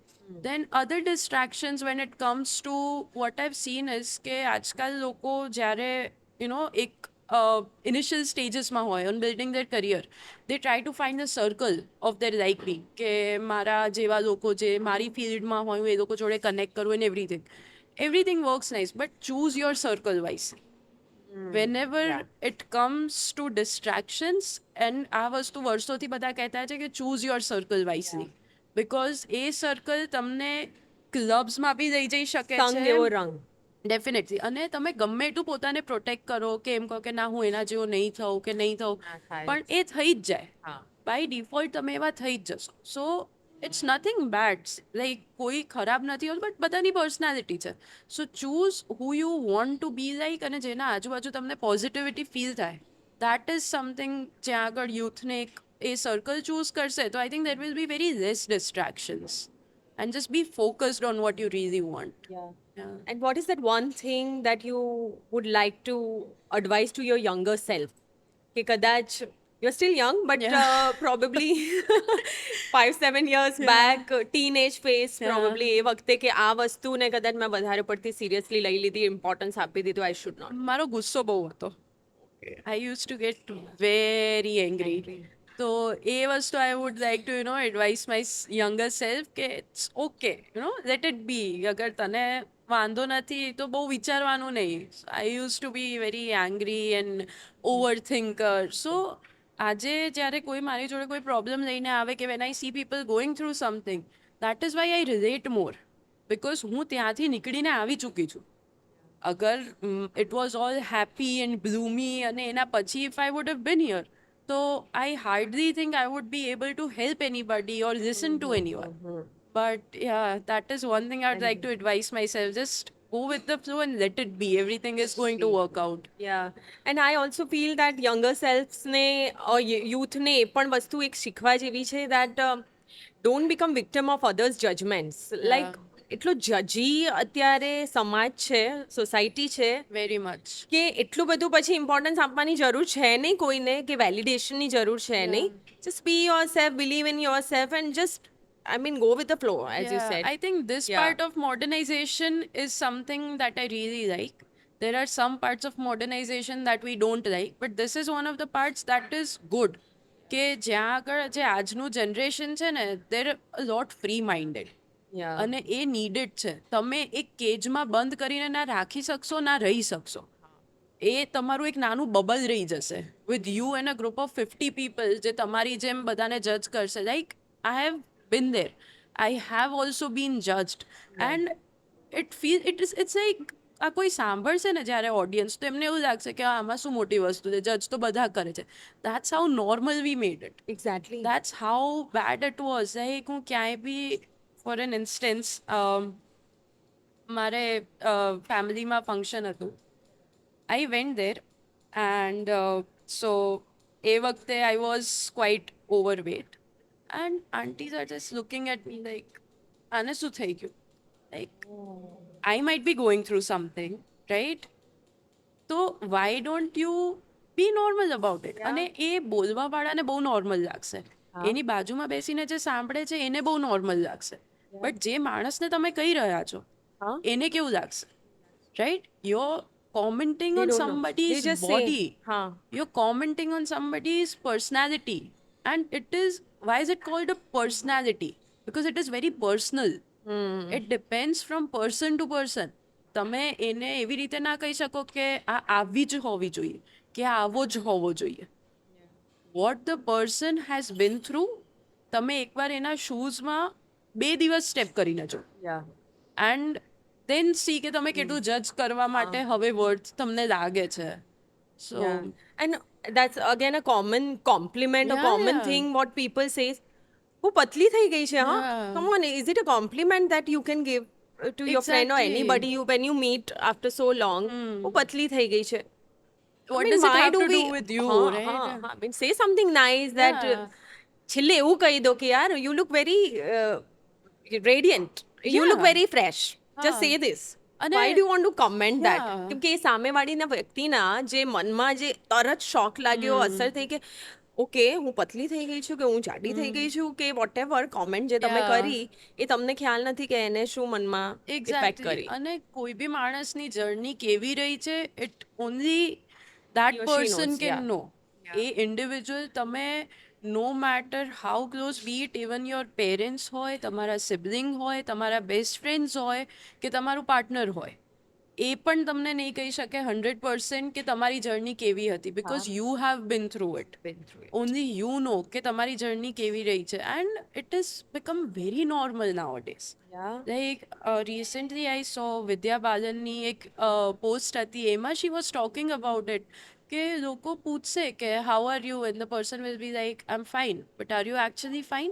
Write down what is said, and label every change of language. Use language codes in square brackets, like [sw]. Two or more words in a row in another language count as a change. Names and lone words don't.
[en] Then other distractions when it comes to what I've seen is [gu] કે આજકાલ લોકો જ્યારે એક ઇનિશિયલ સ્ટેજીસમાં હોય [en] on building their career, they try to find the circle of their like me, [gu] કે મારા જેવા લોકો જે મારી ફિલ્ડમાં હોય હું એ લોકો જોડે કનેક્ટ કરું [en] and everything works nice, but choose your circle wise. whenever it comes to distractions, and [gu] આ વસ્તુ વર્ષોથી બધા કહેતા છે કે [en] choose your circle wisely, because [gu] એ સર્કલ તમને ક્લબ્સમાં બી લઈ જઈ શકે સંગ એવો છે રંગ. [en] ડેફિનેટલી. [gu] અને તમે ગમે એટલું પોતાને પ્રોટેક્ટ કરો કે એમ કહો કે ના હું એના જેવો નહીં થઉં કે નહીં થઉં, ના થાય. પણ એ થઈ જ જાય. હા. [en] By default [gu] તમે એવા થઈ જ જશો. [en] So it's nothing bad, like [gu] કોઈ ખરાબ નથી હોતું, બટ બધાની પર્સનાલિટી છે. [en] So choose who you want to be like, [gu] અને જેના આજુબાજુ તમને પોઝિટિવિટી ફીલ થાય, [en] that is something. [gu] જ્યાં આગળ યુથને એક એ સર્કલ ચૂઝ કરશે તો [en] I think there will be very less distractions and just be focused on what you really want. And what is that one thing that you would like to advise to your younger self? [gu] કે કદાચ [en] you're still young, but probably 5-7 years back, teenage phase, probably [gu] એ વખતે કે આ વસ્તુને કદાચ મેં વધારે પડતી સિરિયસલી લઈ લીધી, ઇમ્પોર્ટન્સ આપી દીધું, [en] I should not. [gu] મારો ગુસ્સો બહુ હતો. [en] I used to get very angry. [gu] તો એ વસ્તુ [en] I would like to advise my younger self કે it's okay, let it be. [gu] અગર તને વાંધો નથી તો બહુ વિચારવાનું નહીં. [en] I used to be very angry and over thinker. [gu] સો આજે જ્યારે કોઈ મારી જોડે કોઈ પ્રોબ્લેમ લઈને આવે કે [en] when I see people going through something, that is why I relate more, because [gu] હું ત્યાંથી નીકળીને આવી ચૂકી છું. [en] અગર it was all happy and bloomy [gu] અને એના પછી [en] if I would have been here, તો I hardly think I would be able to help anybody or listen to anyone. But yeah, that is one thing I would like to advise myself. Just go with the flow and let it be. Everything is going to work out. Yeah, and I also feel that younger selves [gu] ને youth ને એ પણ વસ્તુ એક શીખવા જેવી છે, [en] that don't become victim of others' judgments. [gu] Like એટલો જજી અત્યારે સમાજ છે, સોસાયટી છે, [en] Very much. [gu] કે એટલું બધું પછી ઇમ્પોર્ટન્સ આપવાની જરૂર છે નહીં કોઈને, કે વેલિડેશનની જરૂર છે નહીં. [en] Just be yourself, believe in yourself, and just, I mean, go with the flow, as you said. I think this Yeah. part of modernization is something that I really like. There are some parts of modernization that we don't like, but this is one of the parts that is good. [gu] કે જ્યાં આગળ જે આજનું જનરેશન છે ને, [en] they're a lot free minded. Yeah. [gu] અને એ નીડેડ છે. તમે એક કેજમાં બંધ કરીને ના રાખી શકશો ના રહી શકશો. એ તમારું એક નાનું બબલ રહી જશે [en] with you and a group of 50 people [gu] જે તમારી જેમ બધાને જજ કરશે. [en] Like I have been there. I have also been judged. And it's like [gu] આ કોઈ સાંભળશે ને જ્યારે ઓડિયન્સ, તો એમને એવું લાગશે કે આમાં શું મોટી વસ્તુ છે, જજ તો બધા કરે છે. [en] That's how normal we made it. Exactly. That's how bad it was. Like [gu] હું ક્યાંય બી, [en] for an instance, [gu] મારે ફેમિલીમાં ફંક્શન હતું. [en] I went there and so [gu] એ વખતે [en] I was quite overweight. And aunties are just looking at me like, [gu] આને શું થઈ ગયું? [en] Like, I might be going through something, right? So why don't you be normal about it? [gu] અને એ બોલવાવાળાને બહુ નોર્મલ લાગશે, એની બાજુમાં બેસીને જે સાંભળે છે એને બહુ નોર્મલ લાગશે, બટ જે માણસને તમે કહી રહ્યા છો એને કેવું લાગશે? [en] રાઈટ? You're commenting on somebody's body. You're commenting on somebody's personality. And it is, why is it called a personality? Because it is very personal. It depends from person to person. [gu] તમે એને એવી રીતે ના કહી શકો કે આ આવી જ હોવી જોઈએ કે આ આવો જ હોવો જોઈએ. [en] What the person has been through, [gu] તમે એકવાર એના શૂઝમાં 2 દિવસ સ્ટેપ કરીને જો [en] and then see [gu] કે તમે કેટલું જજ કરવા માટે હવે વર્ડ્સ તમને લાગે છે. [en] સો And that's again a common compliment, a Yeah, common yeah. thing what people say. [gu] હું પતલી થઈ ગઈ છે, હા? [en] Yeah. Come on, is it a compliment that you can give to your friend or Exactly. anybody when you meet after so long? [gu] હું પતલી થઈ ગઈ છે. [en] what I mean, does it why have do to we do with you, [hi] हाँ, [en] right? [hi] हाँ, हाँ. [en] I mean, say something nice that Yeah. [gu] છેલ્લે એવું કહી દો કે યાર [en] you look very radiant, you look Yeah. very fresh, just [gu] હા. [en] say this. [gu] અને [en] Why do you want to comment that? Yeah. [gu] કેમ કે એ સામેવાળીના વ્યક્તિના જે મનમાં જે તરત શોક લાગ્યો, અસર થઈ કે ઓકે હું પતલી થઈ ગઈ છું કે હું જાડી થઈ ગઈ છું કે [en] what ever comment [gu] જે તમે [en] Yeah. [gu] કરી એ તમને ખ્યાલ નથી કે એને શું મનમાં ઇફેક્ટ [en] એક્ઝેક્ટલી. [gu] કરી. અને કોઈ બી માણસની જર્ની કેવી રહી છે [en] it only that He or she પર્સન knows, કેન yeah. નો. [gu] એ ઇન્ડિવિજ્યુઅલ તમે [en] no matter how close be it, even your parents [gu] હોય, તમારા સિબલિંગ હોય, તમારા બેસ્ટ ફ્રેન્ડ્સ હોય કે તમારું પાર્ટનર હોય, એ પણ તમને નહીં કહી શકે 100% કે તમારી જર્ની કેવી હતી, [en] because you have been through it. Been through it. Only you know [gu] કે તમારી જર્ની કેવી રહી છે, [en] and it is become very normal now days. Yeah. Like recently I saw [gu] વિદ્યા બાલનની એક પોસ્ટ હતી, એમાં [en] she was talking about it [gu] કે લોકો પૂછશે કે [en] how are you and the person will be like I am fine, but are you actually fine?